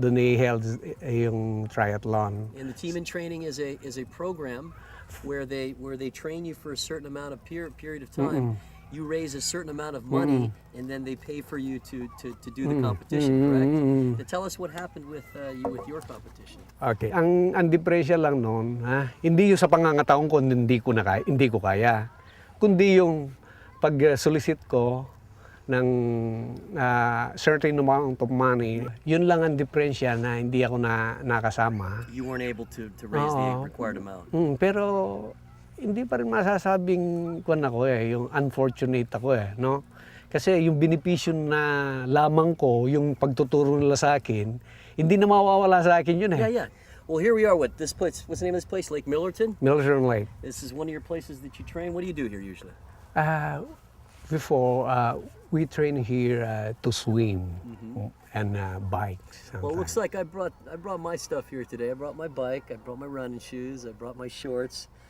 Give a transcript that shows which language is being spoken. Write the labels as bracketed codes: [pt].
[tl] Doon i-held yung triathlon. [en] And the team in training is a program where they train you for a certain amount of period of time. You raise a certain amount of money, and then they pay for you to do the competition, correct? Now tell us what happened with your competition. Okay. [tl] Ang diferensya lang noon, hindi yung sa pangangataon ko hindi ko kaya. Kundi yung pag-solicit ko ng [en] certain amount of money, [tl] yun lang ang diferensya na hindi ako nakasama. [en] You weren't able to raise the required amount. [tl] Pero hindi pa rin masasabing yung unfortunate ako no? Kasi yung benepisyo na lamang ko, yung pagtuturo nila sa akin, hindi na mawawala sa akin yun [en] Yeah. Well, here we are with this place. What's the name of this place? Lake Millerton? Millerton Lake. This is one of your places that you train. What do you do here usually? Before, we train here to swim and bike. Well, it looks like I brought my stuff here today. I brought my bike, I brought my running shoes, I brought my shorts.